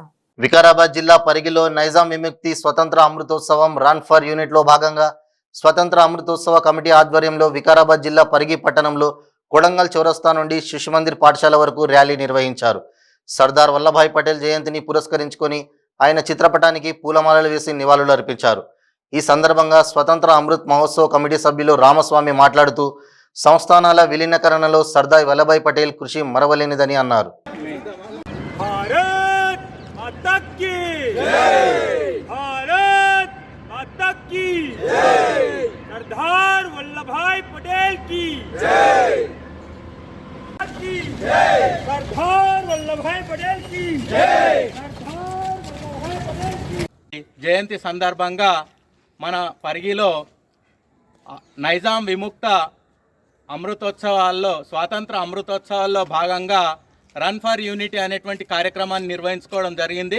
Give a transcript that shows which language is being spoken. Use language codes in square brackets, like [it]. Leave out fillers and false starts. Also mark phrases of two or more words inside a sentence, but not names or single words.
[te] వికారాబాద్ జిల్లా పరిగిలో నైజాం విముక్తి స్వతంత్ర అమృతోత్సవం [en] run for unit [te] లో భాగంగా స్వతంత్ర అమృతోత్సవ కమిటీ ఆధ్వర్యంలో వికారాబాద్ జిల్లా పరిగి పట్టణంలో కొడంగల్ చౌరస్తా నుండి శిశుమందిర్ పాఠశాల వరకు ర్యాలీ నిర్వహించారు. సర్దార్ వల్లభాయ్ పటేల్ జయంతిని పురస్కరించుకొని ఆయన చిత్రపటానికి పూలమాలలు వేసి నివాళులు అర్పించారు. ఈ సందర్భంగా స్వతంత్ర అమృత్ మహోత్సవ్ కమిటీ సభ్యులు రామస్వామి మాట్లాడుతూ సంస్థానాల విలీనకరణలో సర్దార్ వల్లభాయ్ పటేల్ కృషి మరవలేనిదని అన్నారు. [hi] सरदार वल्लभाई पटेल की सरदार वल्लभाई पटेल की [te] జయంతి సందర్భంగా మన పరిగిలో నైజాం విముక్త అమృతోత్సవాల్లో స్వాతంత్ర అమృతోత్సవాల్లో భాగంగా [en] run for unity [te] అనేటువంటి కార్యక్రమాన్ని నిర్వహించుకోవడం జరిగింది.